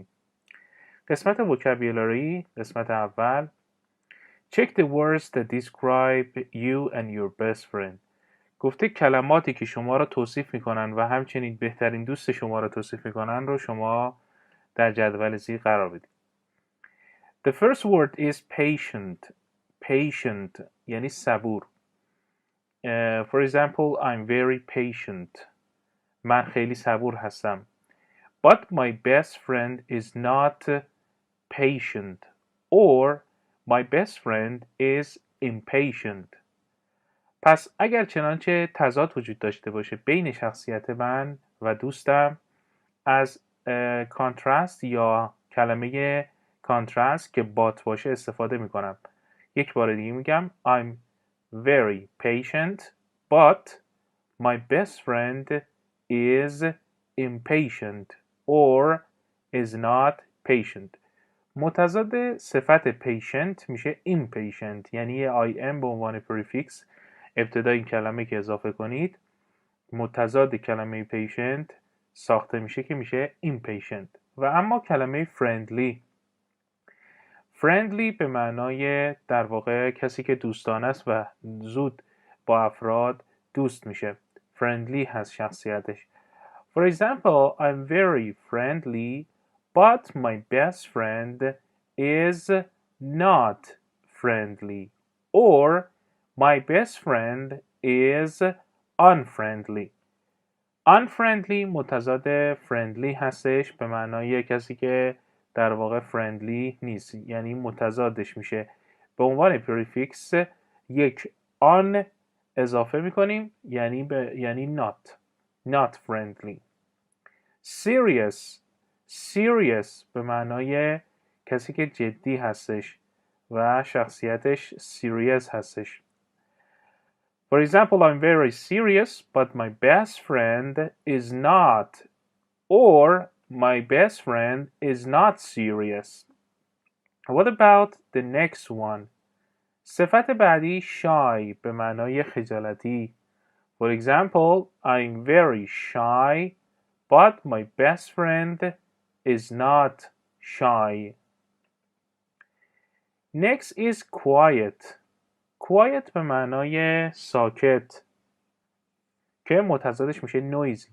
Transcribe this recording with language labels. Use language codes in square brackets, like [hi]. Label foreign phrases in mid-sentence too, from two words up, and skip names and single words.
[en] قسمت vocabulary، [fa] قسمت اول [en] Check the words that describe you and your best friend. [fa] گفته کلماتی که شما را توصیف میکنن و همچنین بهترین دوست شما را توصیف میکنن رو شما در جدول زیر قرار بدید. [en] The first word is patient. [fa] Patient یعنی صبور. [en] For example, I'm very patient. [fa] من خیلی صبور هستم. [en] But my best friend is not patient. Or my best friend is impatient. [fa] پس اگر چنانچه تضاد وجود داشته باشه بین شخصیت من و دوستم، از کانترست یا کلمه کانترست که بات باشه استفاده میکنم. یک بار دیگه میگم [en] I'm very patient but my best friend is impatient or is not patient. [fa] متضاد صفت patient میشه impatient، یعنی یه im به عنوان پریفیکس ابتدای این کلمه که اضافه کنید متضاد کلمه patient ساخته میشه که میشه impatient. و اما کلمه friendly به معنای در واقع کسی که دوستانه است و زود با افراد دوست میشه. friendly هست شخصیتش. [en] For example, I'm very friendly but my best friend is not friendly. Or my best friend is unfriendly. [fa] unfriendly متضاد friendly هستش به معنای کسی که در واقع friendly نیست، یعنی متضادش میشه. به عنوان پریفیکس یک on اضافه میکنیم یعنی [en] not friendly. [fa] serious به معنای کسی که جدی هستش و شخصیتش serious هستش. [en] For example, I'm very serious but my best friend is not. Or my best friend is not serious. What about the next one? [fa] صفت بعدی shy به معنای خجالتی. [en] For example, I'm very shy but my best friend is not shy. Next is quiet. [fa] quiet به معنای ساکت که متضادش میشه noisy.